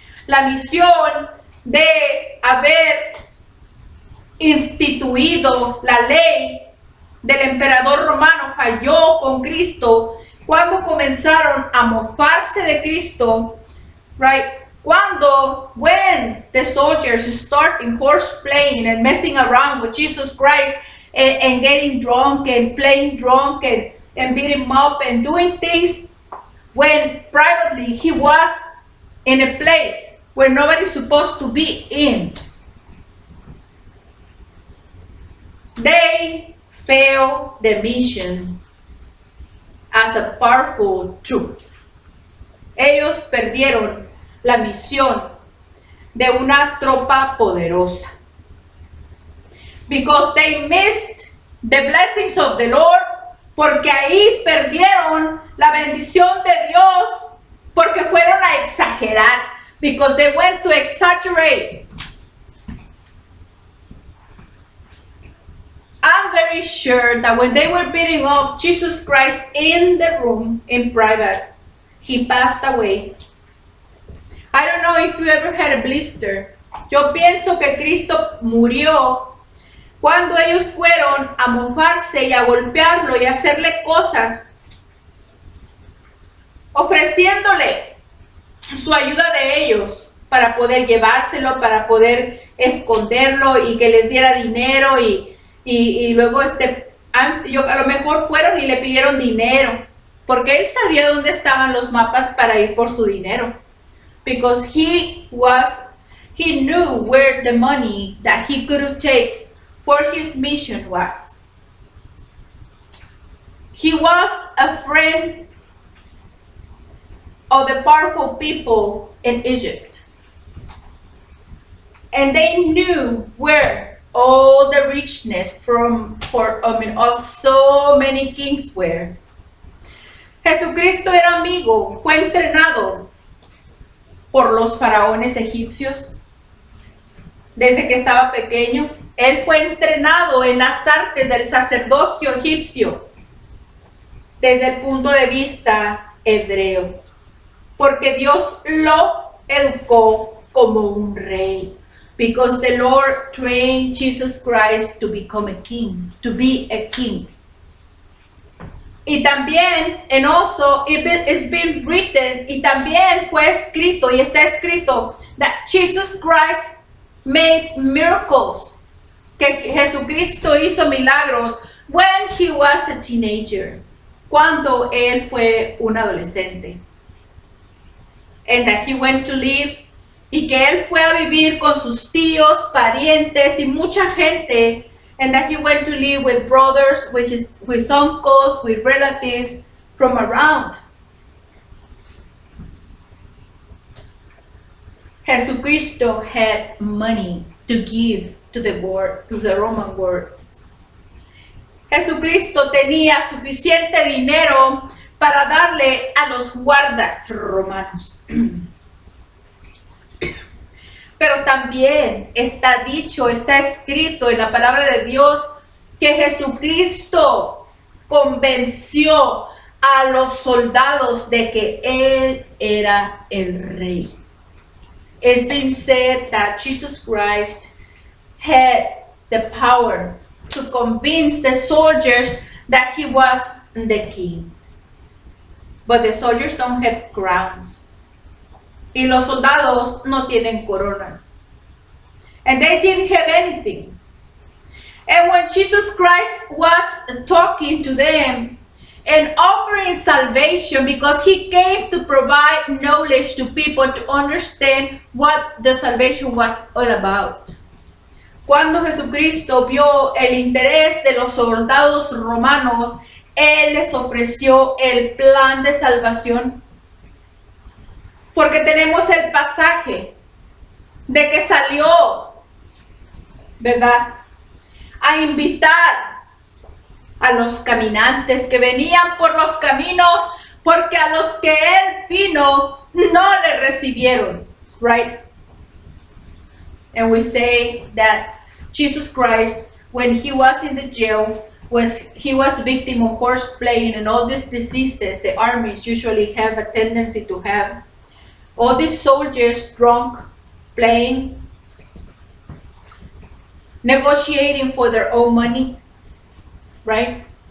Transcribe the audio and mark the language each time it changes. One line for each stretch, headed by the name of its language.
Spanish: La misión de haber instituido la ley del emperador romano falló con Cristo cuando comenzaron a mofarse de Cristo,
English: right? When the soldiers starting horseplaying and messing around with Jesus Christ and getting drunk and playing drunk and beating him up and doing things when privately he was in a place where nobody's supposed to be in. They failed the mission as a powerful troops.
Spanish: Ellos perdieron la misión de una tropa poderosa.
English: Because they missed the blessings of the Lord,
Spanish: porque ahí perdieron la bendición de Dios, porque fueron a exagerar,
English: because they went to exaggerate. I'm very sure that when they were beating up Jesus Christ in the room, in private, he passed away. I don't know if you ever had a blister.
Spanish: Yo pienso que Cristo murió cuando ellos fueron a mofarse y a golpearlo y a hacerle cosas, ofreciéndole su ayuda de ellos para poder llevárselo, para poder esconderlo y que les diera dinero y luego a lo mejor fueron y le pidieron dinero, porque él sabía dónde estaban los mapas para ir por su dinero.
English: Because he knew where the money that he could take for his mission was. He was a friend of the powerful people in Egypt. And they knew where all the richness of so many kings were.
Spanish: Jesucristo era amigo, fue entrenado por los faraones egipcios. Desde que estaba pequeño, él fue entrenado en las artes del sacerdocio egipcio desde el punto de vista hebreo, porque Dios lo educó como un rey.
English: Because the Lord trained Jesus Christ to become a king, to be a king.
Spanish: Y también,
English: and also, it's been written,
Spanish: y también fue escrito, y está escrito,
English: that Jesus Christ made miracles,
Spanish: que Jesucristo hizo milagros
English: when he was a teenager,
Spanish: cuando él fue un adolescente.
English: And that he went to live,
Spanish: y que él fue a vivir con sus tíos, parientes y mucha gente.
English: And that he went to live with brothers, with his uncles, with relatives from around. Jesucristo had money to give to the Roman world.
Spanish: Jesucristo tenía suficiente dinero para darle a los guardas romanos. Pero también está dicho, está escrito en la palabra de Dios que Jesucristo convenció a los soldados de que Él era el rey.
English: It's been said that Jesus Christ had the power to convince the soldiers that He was the king. But the soldiers don't have crowns.
Spanish: Y los soldados no tienen coronas.
English: And they didn't have anything. And when Jesus Christ was talking to them and offering salvation, because he came to provide knowledge to people to understand what the salvation was all about.
Spanish: Cuando Jesucristo vio el interés de los soldados romanos, Él les ofreció el plan de salvación. Porque tenemos el pasaje de que salió, ¿verdad?, a invitar a los caminantes que venían por los caminos, porque a los que Él vino no le recibieron,
English: right? And we say that Jesus Christ, when he was in the jail, he was victim of horse-playing and all these diseases the armies usually have a tendency to have. All these soldiers drunk, playing, negotiating for their own money, right?